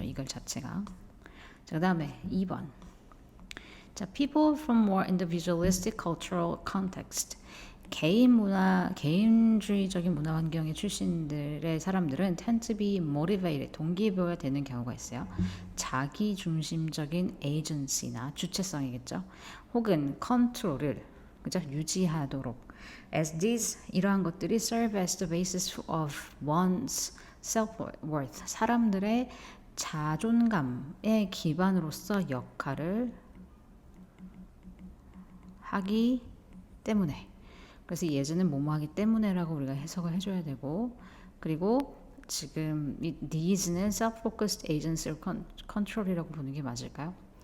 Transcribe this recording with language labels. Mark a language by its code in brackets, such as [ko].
[ko] 이걸 자체가. 자, 그다음에 2번. 자, [en] people from more individualistic cultural context. [ko] 개인주의적인 문화 환경의 출신들의 사람들은 [en] tend to be motivated, [ko] 동기부여가 되는 경우가 있어요. 자기 중심적인 agency나 주체성이겠죠. 혹은 컨트롤을 그죠? 유지하도록. [en] As these [ko] 이러한 것들이 [en] serve as the basis of one's self-worth. [ko] 사람들의 자존감의 기반으로서 역할을 하기 때문에. 그래서 예전엔 뭐뭐 하기 때문에라고 우리가 해석을 해줘야 되고, 그리고 지금 이 these는 [en] self-focused agency control [ko] 이라고 보는 게 맞을까요?